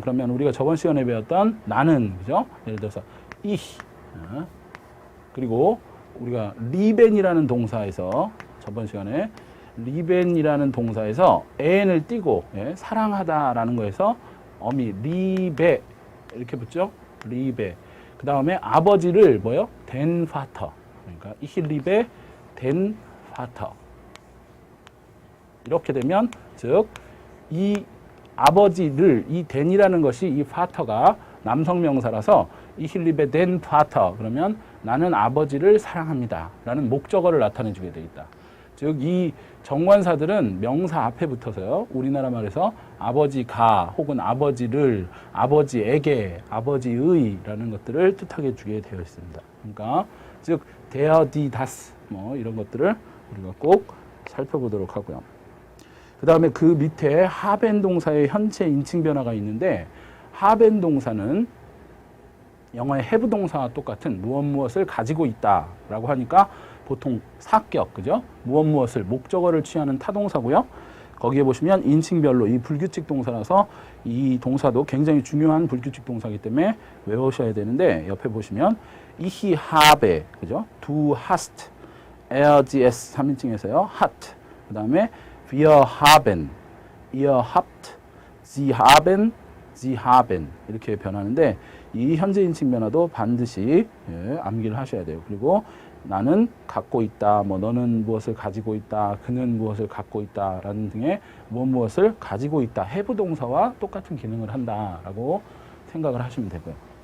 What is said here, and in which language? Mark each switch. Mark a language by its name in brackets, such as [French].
[Korean] 그러면 우리가 저번 시간에 배웠던 나는 그죠? 예를 들어서 ich 그리고 우리가 리벤이라는 동사에서 저번 시간에 리벤이라는 동사에서 n을 띄고 사랑하다라는 거에서 어미 리베 이렇게 붙죠? 리베. 그 다음에 아버지를 뭐요? [German] den Vater. [Korean] 그러니까 [German] ich liebe den Vater. [Korean] 이렇게 되면 즉 이 아버지를 이 den이라는 것이 이 vater가 남성 명사라서 [German] ich liebe den Vater [Korean] 그러면 나는 아버지를 사랑합니다 라는 목적어를 나타내 주게 되어 있다. 즉 이 정관사들은 명사 앞에 붙어서요. 우리나라 말에서 아버지가 혹은 아버지를 아버지에게 아버지의 라는 것들을 뜻하게 주게 되어 있습니다. 그러니까 즉 der, die, das 뭐 이런 것들을 우리가 꼭 살펴보도록 하고요. 그 다음에 그 밑에 haben 동사의 현재 인칭 변화가 있는데 haben 동사는 영어의 have 동사와 똑같은 무엇을 가지고 있다라고 하니까 보통 사격, 그죠? 무엇을 목적어를 취하는 타동사고요. 거기에 보시면 인칭별로 이 불규칙 동사라서 이 동사도 굉장히 중요한 불규칙 동사이기 때문에 외우셔야 되는데 옆에 보시면 [German] ich habe, [Korean] 그죠? [German] Du hast, gs [Korean] 3인칭에서요. [German] hat. [Korean] 그 다음에 [German] wir haben, ihr habt, sie haben, [Korean] sie haben 이렇게 변하는데 이 현재 인칭 변화도 반드시 암기를 하셔야 돼요. 그리고 나는 갖고 있다, 뭐 너는 무엇을 가지고 있다, 그는 무엇을 갖고 있다 라는 등의 무엇을 가지고 있다 have 동사와 똑같은 기능을 한다라고 생각을 하시면 되고요.